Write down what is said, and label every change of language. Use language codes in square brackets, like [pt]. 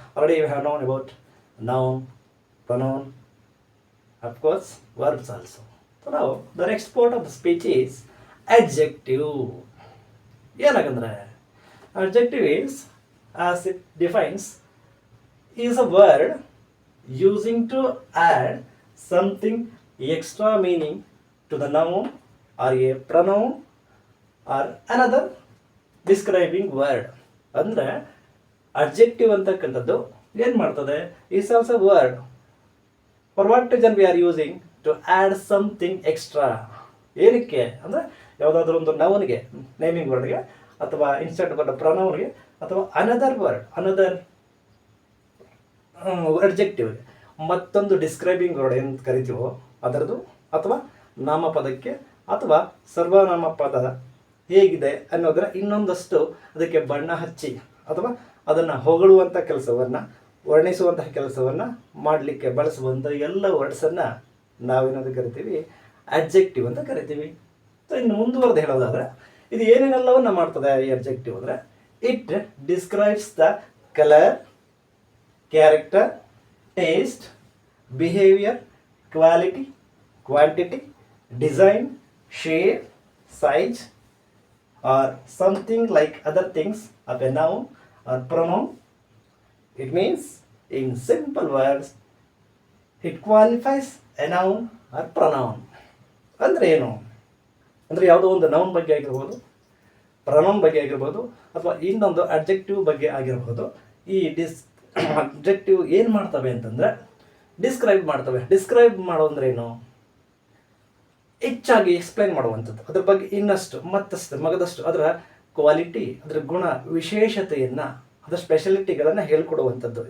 [en] Already you have known about noun, pronoun, of course verbs also. So ನಾವು the next part of the speech is adjective. ಏನಾಗಂದ್ರೆ adjective is, as it defines, is a word using to add something extra meaning to the noun or a pronoun or another describing word. [kn] ಅಂದರೆ adjective ಅಂತಕ್ಕಂಥದ್ದು ಏನು ಮಾಡ್ತದೆ, [en] is also a word for what reason we are using to add something extra. [kn] ಏನಕ್ಕೆ ಅಂದರೆ ಯಾವುದಾದ್ರೂ ಒಂದು ನೌನ್ಗೆ, naming ವರ್ಡ್ಗೆ, ಅಥವಾ instead of ಪ್ರೊನೌನ್ಗೆ, ಅಥವಾ ಅನದರ್ ವರ್ಡ್, ಅನದರ್ ಅಡ್ಜೆಕ್ಟಿವ್ಗೆ ಮತ್ತೊಂದು ಡಿಸ್ಕ್ರೈಬಿಂಗ್ ವರ್ಡ್ ಏನು ಕರಿತೀವೋ ಅದರದ್ದು, ಅಥವಾ ನಾಮಪದಕ್ಕೆ ಅಥವಾ ಸರ್ವನಾಮ ಪದ ಹೇಗಿದೆ ಅನ್ನೋದರ ಇನ್ನೊಂದಷ್ಟು ಅದಕ್ಕೆ ಬಣ್ಣ ಹಚ್ಚಿ ಅಥವಾ ಅದನ್ನು ಹೊಗಳುವಂಥ ಕೆಲಸವನ್ನು, ವರ್ಣಿಸುವಂತಹ ಕೆಲಸವನ್ನು ಮಾಡಲಿಕ್ಕೆ ಬಳಸುವಂಥ ಎಲ್ಲ ವರ್ಡ್ಸನ್ನು ನಾವೇನಾದ್ರು ಕರಿತೀವಿ ಅಡ್ಜೆಕ್ಟಿವ್ ಅಂತ ಕರಿತೀವಿ. ಸೊ ಇನ್ನು ಮುಂದುವರೆದು ಹೇಳೋದಾದರೆ ಇದು ಏನೇನೆಲ್ಲವನ್ನು ಮಾಡ್ತದೆ ಈ ಅಡ್ಜೆಕ್ಟಿವ್ ಅಂದರೆ, [en] It describes the colour, character, taste, behaviour, quality, quantity, design, shape, size, or something like other things of a noun or pronoun. It means, in simple words, it qualifies a noun or pronoun. [kn] ಅಂದರೆ ಏನು ಅಂದರೆ ಯಾವುದೋ ಒಂದು noun ಬಗ್ಗೆ ಆಗಿರ್ಬೋದು, pronoun ಬಗ್ಗೆ ಆಗಿರ್ಬೋದು, ಅಥವಾ ಇನ್ನೊಂದು ಅಡ್ಜೆಕ್ಟಿವ್ ಬಗ್ಗೆ ಆಗಿರ್ಬೋದು. ಈ ಅಡ್ಜೆಕ್ಟಿವ್ ಏನು ಮಾಡ್ತವೆ ಅಂತಂದರೆ ಡಿಸ್ಕ್ರೈಬ್ ಮಾಡ್ತವೆ. ಡಿಸ್ಕ್ರೈಬ್ ಮಾಡೋ ಅಂದ್ರೆ ಏನು? ಹೆಚ್ಚಾಗಿ ಎಕ್ಸ್ಪ್ಲೈನ್ ಮಾಡುವಂಥದ್ದು, ಅದ್ರ ಬಗ್ಗೆ ಇನ್ನಷ್ಟು ಮತ್ತಷ್ಟು ಮಗದಷ್ಟು ಅದರ ಕ್ವಾಲಿಟಿ, ಅದರ ಗುಣ ವಿಶೇಷತೆಯನ್ನು, ಅದರ ಸ್ಪೆಷಾಲಿಟಿಗಳನ್ನು ಹೇಳ್ಕೊಡುವಂಥದ್ದು.